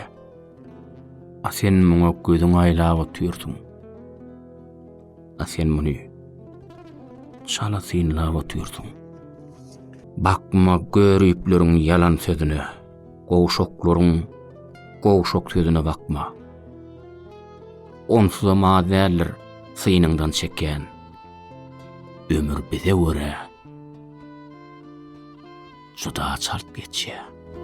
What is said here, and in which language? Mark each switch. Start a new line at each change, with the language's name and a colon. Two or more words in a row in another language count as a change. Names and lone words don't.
Turkmen: A sen muňa gözüň aýlap oturýarsyň. A sen muny çala synlap oturýarsyň.
Turkish: Bakma görüpleriň yalan sözüne,
Turkmen: gowşoklaryň gowşok sözüne bakma. Onsuz ama däller synyňdan çeken. Ömür bize görä. Şuda çalt geçýär.